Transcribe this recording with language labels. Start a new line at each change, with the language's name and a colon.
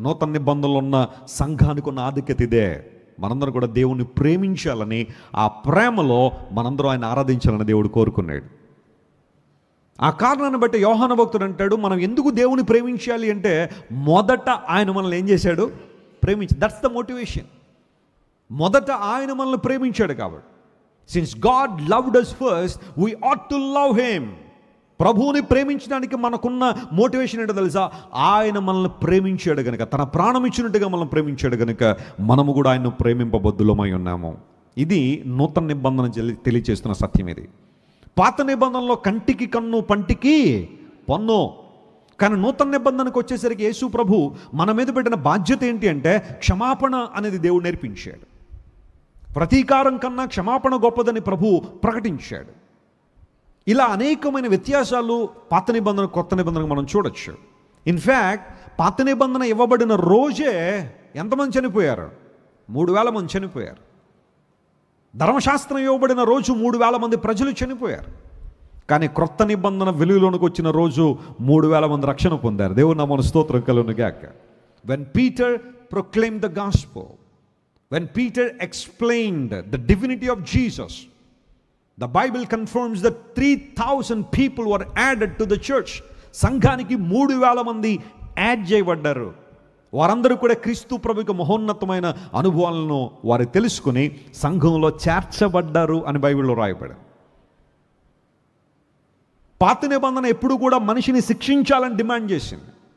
Telugu: నూతన నిబంధనలో ఉన్న సంఘానికి ఉన్న ఆధిక్యత ఇదే. మనందరం కూడా దేవుణ్ణి ప్రేమించాలని, ఆ ప్రేమలో మనందరం ఆయన ఆరాధించాలని దేవుడు కోరుకున్నాడు. ఆ కారణాన్ని బట్టి యోహాను భక్తుడు అంటాడు, మనం ఎందుకు దేవుని ప్రేమించాలి అంటే మొదట ఆయన మనల్ని ఏం చేశాడు, ప్రేమించి.
English: That's the motivation.
Telugu: మొదట ఆయన మనల్ని ప్రేమించాడు కాబట్టి.
English: Since God loved us first, we ought to love him.
Telugu: ప్రభువుని ప్రేమించడానికి మనకున్న మోటివేషన్ ఏంటో తెలుసా? ఆయన మనల్ని ప్రేమించాడు కనుక, తన ప్రాణం ఇచ్చినట్టుగా మనల్ని ప్రేమించాడు కనుక మనము కూడా ఆయన్ను ప్రేమింపబద్దులమై ఉన్నాము. ఇది నూతన నిబంధన తెలియచేస్తున్న సత్యం. ఇది పాత నిబంధనలో కంటికి కన్ను, పంటికి పన్ను. కానీ నూతన నిబంధనకు వచ్చేసరికి యేసు ప్రభు మన మీద పెట్టిన బాధ్యత ఏంటి అంటే క్షమాపణ అనేది దేవుడు నేర్పించాడు. ప్రతీకారం కన్నా క్షమాపణ గొప్పదని ప్రభు ప్రకటించాడు. ఇలా అనేకమైన వ్యత్యాసాలు పాత నిబంధన కొత్త నిబంధనకు మనం చూడొచ్చు. ఇన్ఫ్యాక్ట్ పాత నిబంధన ఇవ్వబడిన రోజే ఎంతమంది చనిపోయారు? 3,000 మంది చనిపోయారు. ధర్మశాస్త్రం ఇవ్వబడిన రోజు 3,000 మంది ప్రజలు చనిపోయారు. కానీ క్రొత్త నిబంధన వెలుగులోనికి వచ్చిన రోజు 3,000 మంది రక్షణ పొందారు. దేవుని నామమున స్తోత్రం కలుగును గాక.
English: When Peter proclaimed the gospel, when Peter explained the divinity of Jesus, the Bible confirms that 3,000 people were added to the church.
Telugu: సంఘానికి 3,000 మంది యాడ్ చేయబడ్డారు. వారందరూ కూడా క్రీస్తు ప్రభువుకి మహోన్నతమైన అనుభవాలను వారు తెలుసుకుని సంఘంలో చేర్చబడ్డారు అని బైబిల్లో రాయబడింది. పాత నిబంధన ఎప్పుడు కూడా మనిషిని శిక్షించాలని డిమాండ్ చేసింది.